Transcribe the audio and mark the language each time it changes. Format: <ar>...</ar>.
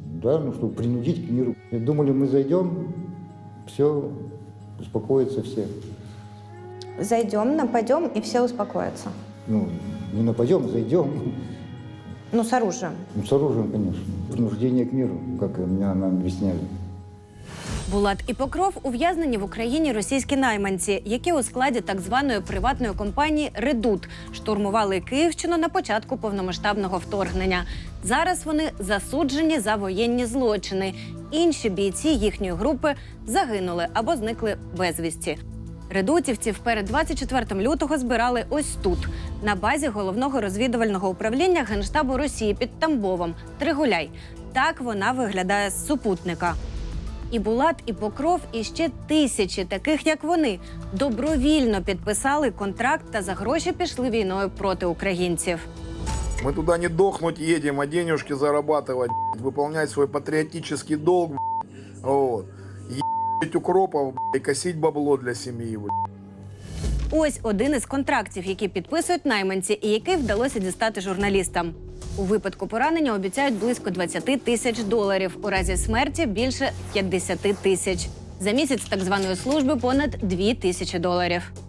<ru>Да, ну, чтобы принудить к миру. И думали, мы зайдем, все, успокоятся все. Зайдем, нападем, и все успокоятся. Ну, не нападем, зайдем. Ну, с оружием. Ну, с оружием, конечно. Принуждение к миру, как меня нам объясняли.</ru> <uk>Булат і Покров ув'язнені в Україні російські найманці, які у складі так званої приватної компанії «Редут» штурмували Київщину на початку повномасштабного вторгнення. Зараз вони засуджені за воєнні злочини. Інші бійці їхньої групи загинули або зникли безвісті. Редутівців перед 24 лютого збирали ось тут, на базі головного розвідувального управління Генштабу Росії під Тамбовом – Тригуляй. Так вона виглядає з супутника. І Булат, і Покров, і ще тисячі таких, як вони, добровільно підписали контракт та за гроші пішли війною проти українців.</uk> <ru>Мы туда не дохнуть едем, а денежки зарабатывать, выполнять свой патриотический долг, вот. Ебать укропов и косить бабло для семьи.</ru> <uk>Ось один із контрактів, які підписують найманці і який вдалося дістати журналістам. У випадку поранення обіцяють близько 20 тисяч доларів, у разі смерті – більше 50 тисяч. За місяць так званої служби понад 2 тисячі доларів.</uk>